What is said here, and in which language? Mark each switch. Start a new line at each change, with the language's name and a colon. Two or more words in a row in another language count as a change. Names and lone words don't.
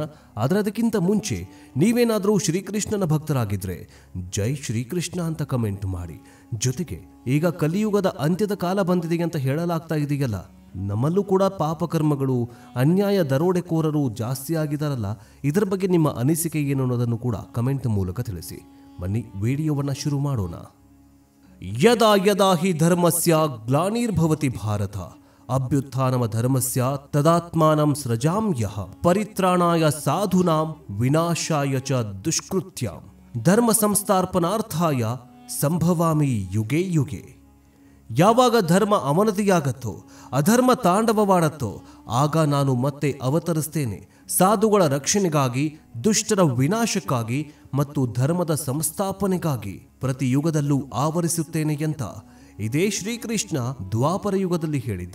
Kannada: ಆದರೆ ಅದಕ್ಕಿಂತ ಮುಂಚೆ ನೀವೇನಾದರೂ ಶ್ರೀಕೃಷ್ಣನ ಭಕ್ತರಾಗಿದ್ರೆ ಜೈ ಶ್ರೀಕೃಷ್ಣ ಅಂತ ಕಮೆಂಟ್ ಮಾಡಿ. ಜೊತೆಗೆ ಈಗ ಕಲಿಯುಗದ ಅಂತ್ಯದ ಕಾಲ ಬಂದಿದೆ ಅಂತ ಹೇಳಲಾಗ್ತಾ ಇದೆಯಲ್ಲ, ನಮ್ಮಲ್ಲೂ ಕೂಡ ಪಾಪಕರ್ಮಗಳು, ಅನ್ಯಾಯ ದರೋಡೆಕೋರರು ಜಾಸ್ತಿ ಆಗಿದಾರಲ್ಲ, ಇದರ ಬಗ್ಗೆ ನಿಮ್ಮ ಅನಿಸಿಕೆ ಏನು ಅನ್ನೋದನ್ನು ಕೂಡ ಕಮೆಂಟ್ ಮೂಲಕ ತಿಳಿಸಿ. ಬನ್ನಿ ವಿಡಿಯೋವನ್ನ ಶುರು ಮಾಡೋಣ.
Sanskrit: ಯದಾ ಯದಾ ಹಿ ಧರ್ಮಸ್ಯ ಗ್ಲಾನಿರ್ಭವತಿ ಭಾರತ ಅಭ್ಯುತ್ಥಾನಮ ಧರ್ಮಸ್ಯ ತದಾತ್ಮಾನಂ ಸೃಜಾಮ್ಯಃ ಪರಿತ್ರಾಣಾಯ ಸಾಧೂನಾಂ ವಿನಾಶಾಯ ಚ ದುಷ್ಕೃತ್ಯಾಂ ಧರ್ಮ ಸಂಸ್ಥಾಪನಾರ್ಥಾಯ ಸಂಭವಾಮಿ ಯುಗೆ ಯುಗೆ.
Kannada: ಯಾವಾಗ ಧರ್ಮ ಅವನತಿಯಾಗತ್ತೋ, ಅಧರ್ಮ ತಾಂಡವವಾಡತ್ತೋ, ಆಗ ನಾನು ಮತ್ತೆ ಅವತರಿಸ್ತೇನೆ ಸಾಧುಗಳ ರಕ್ಷಣೆಗಾಗಿ, ದುಷ್ಟರ ವಿನಾಶಕ್ಕಾಗಿ ಮತ್ತು ಧರ್ಮದ ಸಂಸ್ಥಾಪನೆಗಾಗಿ ಪ್ರತಿ ಯುಗದಲ್ಲೂ ಆವರಿಸುತ್ತೇನೆ ಅಂತ ಇದೇ ಶ್ರೀಕೃಷ್ಣ ದ್ವಾಪರ ಯುಗದಲ್ಲಿ ಹೇಳಿದ್ದ.